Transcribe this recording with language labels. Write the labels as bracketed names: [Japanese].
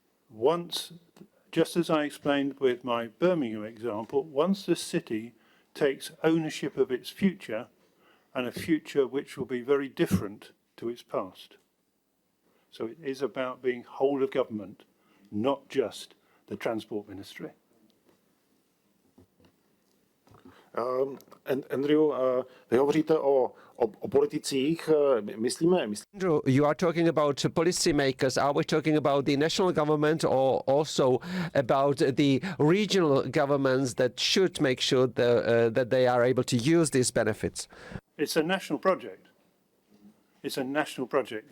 [English] Once, just as I explained with my Birmingham example, once the city takes ownership of its future, and a future which will be very different to its past. So it is about being whole of government, not just the Transport Ministry. [Czech] Andrew, vy hovoříte o politicích, myslíme... [English] Andrew, you are talking about policy makers. Are we talking about the national government or also about the regional governments that should make sure that they are able to use these benefits? It's a national project. It's a national project.